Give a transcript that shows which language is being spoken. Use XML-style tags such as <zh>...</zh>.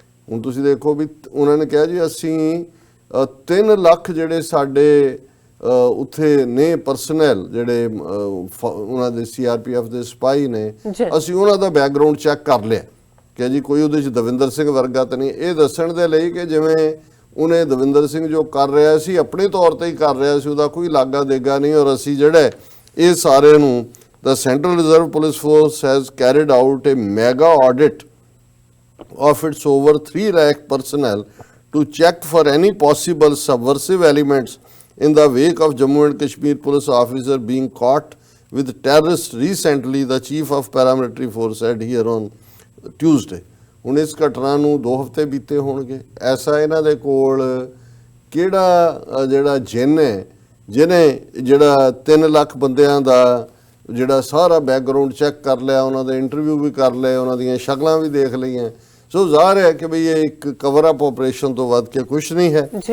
<pa>ਹੁਣ ਤੁਸੀਂ ਦੇਖੋ ਵੀ ਉਹਨਾਂ ਨੇ ਕਿਹਾ ਜੀ ਅਸੀਂ 3 ਲੱਖ ਜਿਹੜੇ ਸਾਡੇ ਉੱਥੇ ਨੇ ਪਰਸਨਲ ਜਿਹੜੇ ਉਹਨਾਂ ਦੇ CRPF ਦੇ ਸਿਪਾਹੀ ਨੇ, ਅਸੀਂ ਉਹਨਾਂ ਦਾ ਬੈਕਗਰਾਉਂਡ ਚੈੱਕ ਕਰ ਲਿਆ ਕਿ ਜੀ ਕੋਈ ਉਹਦੇ 'ਚ ਦਵਿੰਦਰ ਸਿੰਘ ਵਰਗਾ ਤਾਂ ਨਹੀਂ। ਇਹ ਦੱਸਣ ਦੇ ਲਈ ਕਿ ਜਿਵੇਂ ਉਹਨੇ ਦਵਿੰਦਰ ਸਿੰਘ ਜੋ ਕਰ ਰਿਹਾ ਸੀ ਆਪਣੇ ਤੌਰ ਤੇ ਹੀ ਕਰ ਰਿਹਾ ਸੀ, ਉਹਦਾ ਕੋਈ ਲਾਗਾ ਦੇਗਾ ਨਹੀਂ। ਔਰ ਅਸੀਂ ਜਿਹੜੇ ਇਹ ਸਾਰੇ ਨੂੰ</pa> <en>the Central Reserve Police Force has carried out a mega audit of its over 3 lakh personnel to check for any possible subversive elements in the wake of Jammu and Kashmir police officer being caught with terrorists recently, the chief of paramilitary force said here on Tuesday.</en> <pa>ਹੁਣ ਇਸ ਘਟਨਾ ਨੂੰ 2 ਹਫ਼ਤੇ ਬੀਤੇ ਹੋਣਗੇ। ਐਸਾ ਇਹਨਾਂ ਦੇ ਕੋਲ ਕਿਹੜਾ ਜਿਹੜਾ ਜਿੰਨ ਹੈ ਜਿਹਨੇ ਜਿਹੜਾ 3 ਲੱਖ ਬੰਦਿਆਂ ਦਾ ਜਿਹੜਾ ਸਾਰਾ ਬੈਕਗਰਾਉਂਡ ਚੈੱਕ ਕਰ ਲਿਆ, ਉਹਨਾਂ ਦੇ ਇੰਟਰਵਿਊ ਵੀ ਕਰ ਲਏ, ਉਹਨਾਂ ਦੀਆਂ ਸ਼ਕਲਾਂ ਵੀ ਦੇਖ ਲਈਆਂ। ਸੋ ਜ਼ਾਹਰ ਹੈ ਕਿ ਬਈ ਇਹ ਇੱਕ ਕਵਰ ਅਪ ਆਪਰੇਸ਼ਨ ਤੋਂ ਵੱਧ ਕੇ ਕੁਝ ਨਹੀਂ ਹੈ।</pa>